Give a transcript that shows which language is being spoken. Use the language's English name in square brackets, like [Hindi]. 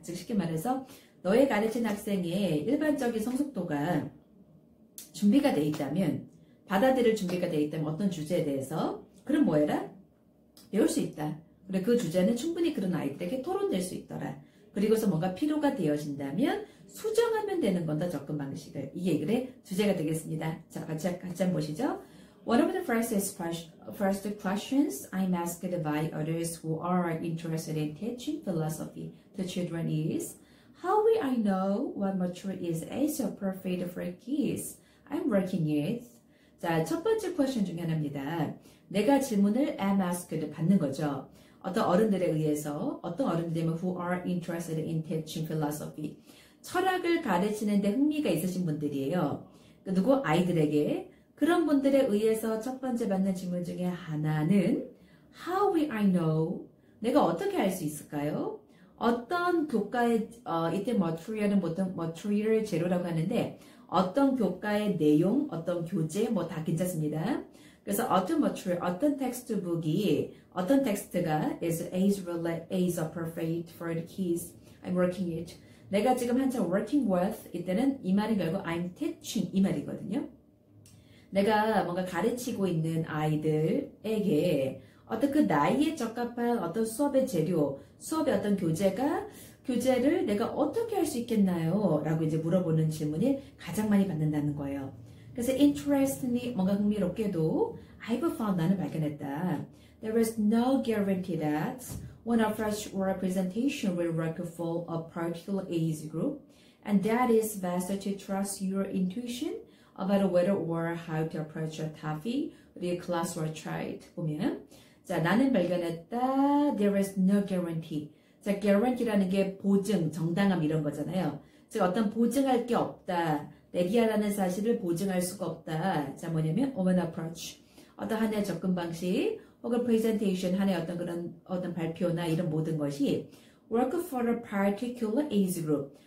[Korean] 즉 쉽게 말해서 너의 가르친 학생의 일반적인 성숙도가 준비가 돼 있다면, 받아들일 준비가 돼 있다면 어떤 주제에 대해서, 그럼 뭐 해라? 배울 수 있다. 그리고 그 주제는 충분히 그런 아이들에게 토론될 수 있더라. 그리고서 뭔가 필요가 되어진다면 수정하면 되는 건다, 접근 방식을. 이게 이 글의 주제가 되겠습니다. 자, 같이 한번 보시죠. [English] One of the first questions I'm asked by others who are interested in teaching philosophy to children is, how will I know what maturity is age appropriate for kids? I'm working it. [Korean] 자, 첫 번째 question 중에 하나입니다. 내가 질문을 [English] am asked [Korean] 받는 거죠. 어떤 어른들에 의해서, 어떤 어른들이면 [English] who are interested in teaching philosophy. [Korean] 철학을 가르치는데 흥미가 있으신 분들이에요. 누구? 아이들에게. 그런 분들에 의해서 첫 번째 받는 질문 중에 하나는 [English] How will I know? [Korean] 내가 어떻게 알 수 있을까요? 어떤 교과의 이때 material은 보통 material 제로라고 하는데 어떤 교과의 내용, 어떤 교재 뭐 다 괜찮습니다. 그래서 어떤 텍스트북이, 어떤 텍스트가 [English] is age appropriate for the kids. I'm working it. [Korean] 내가 지금 한참 [English] working with [Korean] 이때는 이 말이 결국 [English] I'm teaching [Korean] 이 말이거든요. 내가 뭔가 가르치고 있는 아이들에게 어떤 그 나이에 적합한 어떤 수업의 재료, 수업의 어떤 교재를 내가 어떻게 할 수 있겠나요? 라고 이제 물어보는 질문을 가장 많이 받는다는 거예요. [English] 그래서 interestingly, [Korean] 뭔가 흥미롭게도 [English] I've found, [Korean] 나는 발견했다. [English] There is no guarantee that One approach or presentation will work for a particular age group, and that is best to trust your intuition about whether or how to approach a topic with your class or child. [Korean] 보면 자, 나는 발견했다. [English] There is no guarantee. [Korean] 자, guarantee라는 게 보증, 정당함 이런 거잖아요. 즉 어떤 보증할 게 없다. 내리아라는 사실을 보증할 수가 없다. 자, 뭐냐면 open approach. 어떤 하나의 접근 방식 혹은 presentation 하나의 어떤 발표나 이런 모든 것이 [English] work for a particular age group.